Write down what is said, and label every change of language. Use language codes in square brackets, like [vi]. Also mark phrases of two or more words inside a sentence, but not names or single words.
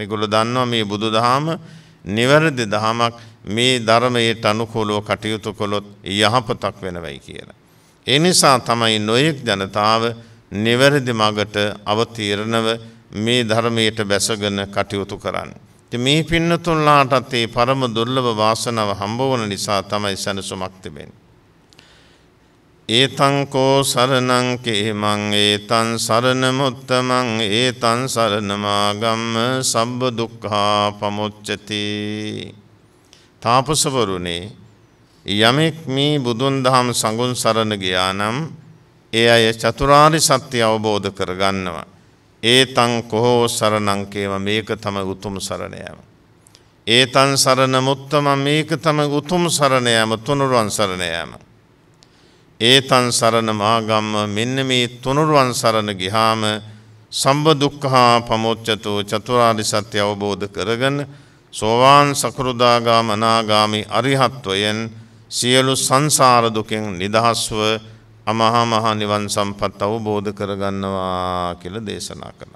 [si] ඒගොල්ලෝ දන්නවා මේ බුදුදහම නිවැරදි දහමක්, මේ ධර්මයට අනුකූලව කටයුතු කළොත් යහපතක් වෙනවයි කියලා. ඒ නිසා තමයි නොයෙක් ජනතාව නිවැරදි මගට අවතීර්ණව මේ ධර්මයට බැසගෙන කටයුතු කරන්නේ. ඉතින් මේ පින්නතුන්ලාටත් මේ පරම දුර්ලභ වාසනාව හම්බ වන නිසා තමයි සනසුමක් තිබෙන්නේ. [pi] ඒතං කෝ සරණං කේමං ඒතං සරණමුත්තමං ඒතං සරණමාගම්ම සබ්බ දුක්ඛා පමුච්චති. [si] තාපසවරුනේ යමෙක් මේ බුදුන් දහම් සංඝුන් සරණ ගියා නම් ඒ අය චතුරාර්ය සත්‍ය අවබෝධ කරගන්නවා. [pi] ඒතං කෝ සරණං කේම, [si] මේක තමයි උතුම් සරණ යාම. [pi] ඒතං සරණමුත්තමං, [si] මේක තමයි උතුම් සරණ යාම, තුනුරුවන් සරණ යාම. [pi] ඒතං සරණ මාගම්ම, [si] මෙන්න මේ තුනුරුවන් සරණ ගිහාම [pi] සම්බ දුක්ඛා පමුච්චතු, [si] චතුරාර්ය සත්‍ය අවබෝධ කරගෙන සෝවාන් සකෘදාගාම අනාගාමි අරිහත්වයෙන් සියලු සංසාර දුකෙන් නිදහස්ව අමහා මහ නිවන් සම්පත් අවබෝධ කරගන්නවා කියලා දේශනා කළා.